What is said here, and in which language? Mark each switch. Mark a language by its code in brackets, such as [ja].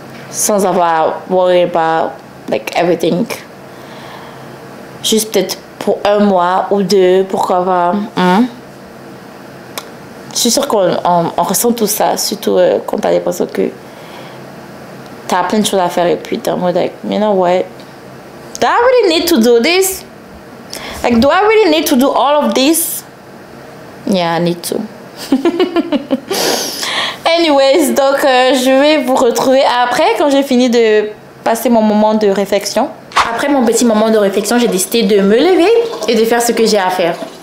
[fr] Sans avoir [en] worry about everything. [fr] Juste peut-être pour 1 mois ou 2, pourquoi pas. Je suis sûre qu'on ressent tout ça, surtout quand tu as l'impression que tu as plein de choses à faire et puis tu es en mode [en] you know what? Do I really need to do this? Do I really need to do all of this? Yeah, I need to. [fr] Anyways, donc je vais vous retrouver après quand j'ai fini de passer mon moment de réflexion. Après mon petit moment de réflexion, j'ai décidé de me lever et de faire ce que j'ai à faire.